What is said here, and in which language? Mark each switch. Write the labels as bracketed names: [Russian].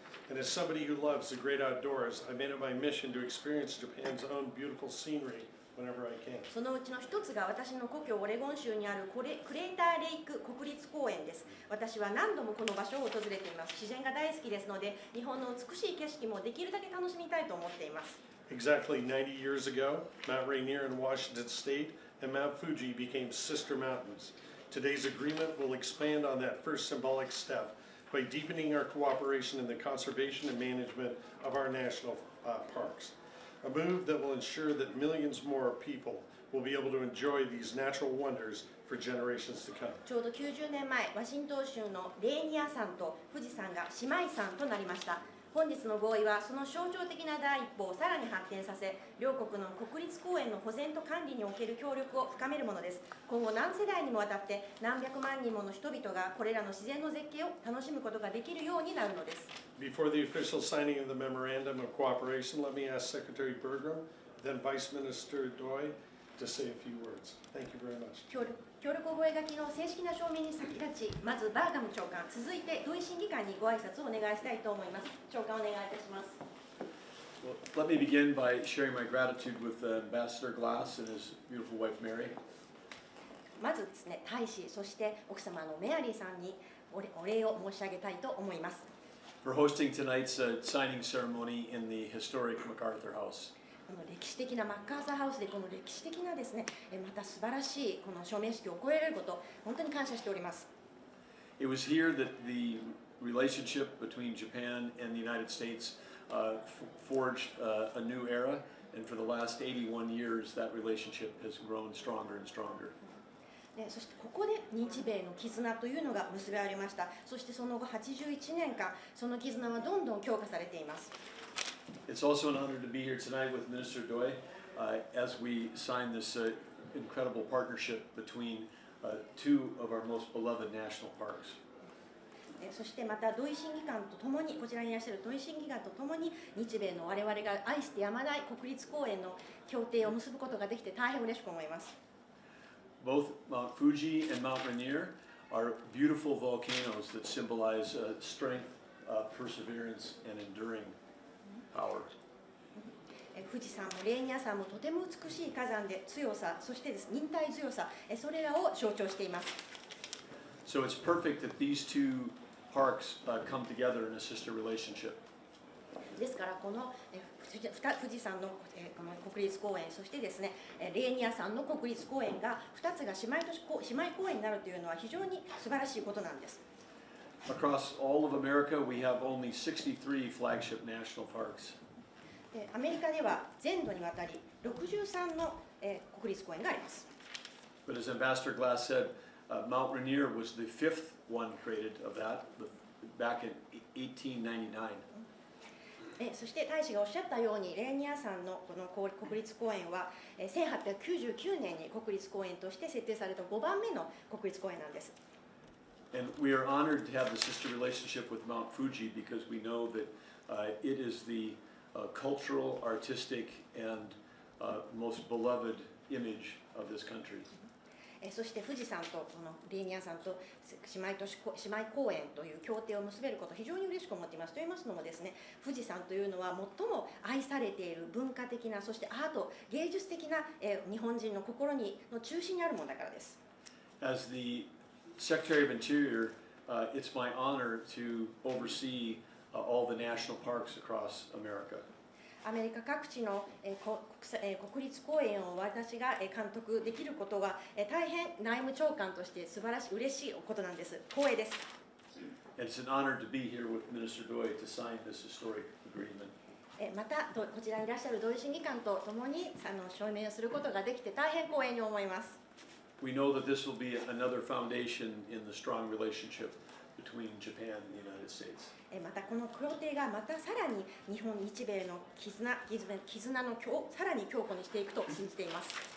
[English] And as somebody who loves the great outdoors, I made it my mission to experience Japan's own beautiful scenery whenever I can. [Japanese] そのうちの一つが私の故郷オレゴン州にあるクレーターレイク国立公園です。私は何度もこの場所を訪れています。自然が大好きですので、日本の美しい景色もできるだけ楽しみたいと思っています。 [English] Exactly 90 years ago, Mount Rainier in Washington State and Mount Fuji became sister mountains. Today's agreement will expand on that first symbolic step by deepening our cooperation in the conservation and management of our national parks. A move that will ensure that millions more people will be able to enjoy these natural wonders for generations to come. [Japanese] ちょうど90年前、ワシントン州のレーニア山と富士山が姉妹山となりました。本日の合意はその象徴的な第一歩をさらに発展させ、両国の国立公園の保全と管理における協力を深めるものです。今後何世代にもわたって何百万人もの人々がこれらの自然の絶景を楽しむことができるようになるのです。 [English] Before the official signing of the memorandum of cooperation, let me ask Secretary Burgum, then Vice Minister Doi, to say a few words. Thank you very much. [Japanese] 協力覚書の正式な証明に先立ち、まずバーガム長官、続いて同意審議官にご挨拶をお願いしたいと思います。長官お願いいたします。 [English] Well, let me begin by sharing my gratitude with Ambassador Glass and his beautiful wife Mary. [Japanese] まずですね、大使、そして奥様のメアリーさんにお礼を申し上げたいと思います。 [English] For hosting tonight's signing ceremony in the historic MacArthur House. [Japanese] この歴史的なマッカーサーハウスでこの歴史的なですね、また素晴らしいこの証明式を行えること、本当に感謝しております。 [English] It was here that the relationship between Japan and the United States forged a new era, and for the last 81 years, that relationship has grown stronger and stronger. [Japanese] そしてここで日米の絆というのが結ばれました。そしてその後81年間、その絆はどんどん強化されています。 [English] It's also an honor to be here tonight with Minister Doi as we sign this incredible partnership between two of our most beloved national parks. [Japanese] そしてまた土井審議官とともに、こちらにいらっしゃる土井審議官とともに、日米の我々が愛してやまない国立公園の協定を結ぶことができて大変嬉しく思います。 [English] Both Mount Fuji and Mount Rainier are beautiful volcanoes that symbolize strength, perseverance, and enduring power. [Japanese] 富士山もレーニア山もとても美しい火山で強さ、そしてです忍耐強さ、それらを象徴しています。 [English] So it's perfect that these two parks come together in a sister relationship. [Japanese] ですからこの富士山のこの国立公園、そしてですねレーニア山の国立公園が2つが姉妹公園になるというのは非常に素晴らしいことなんです。 [English] Across all of America, we have only 63 flagship national parks. [Japanese] アメリカでは全土にわたり63の国立公園があります。 [English] But as Ambassador Glass said, Mount Rainier was the fifth one created of that back in 1899. [Japanese] そして大使がおっしゃったように、レーニア山のこの国立公園は1899年に国立公園として設定された5番目の国立公園なんです。 [English] And we are honored to have the sister relationship with Mount Fuji because we know that it is the cultural, artistic, and most beloved image of this country. [Japanese] そして富士山とこのレーニア山と姉妹公園という協定を結べることを非常に嬉しく思っています。と言いますのもですね、富士山というのは最も愛されている文化的な、そしてアート、芸術的な日本人の心の中心にあるものだからです。 [English] As the Secretary of Interior, it's my honor to oversee all the national parks across America. [Japanese] アメリカ各地の国立公園を私が監督できることは大変内務長官として素晴らしい嬉しいことなんです。光栄です。 [English] It's an honor to be here with Minister Doi to sign this historic agreement. [Japanese] またこちらにいらっしゃる土井審議官とともに証明をすることができて大変光栄に思います。 [English] We know that this will be another foundation in the strong relationship between Japan and the United States. [Japanese] またこの協定がまたさらに日米の絆のさらに強固にしていくと信じています。